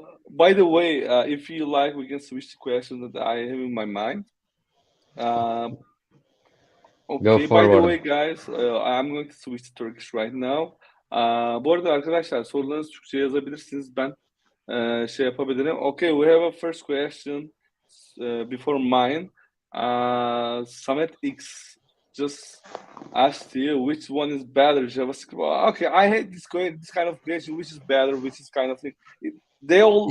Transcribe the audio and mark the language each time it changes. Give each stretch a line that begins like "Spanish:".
English: By the way, if you like, we can switch to question that I have in my mind. Uh, Go okay. By the way, forward. guys, I'm going to switch to Turkish right now.
Turkish: Bu arada arkadaşlar sorularınızı Türkçe yazabilirsiniz. Ben şey yapabilirim.
English: Okay, we have a first question before mine. Samet X just asked you which one is better, JavaScript. Okay, I hate this kind of question. Which is better? Which is kind of thing. They all,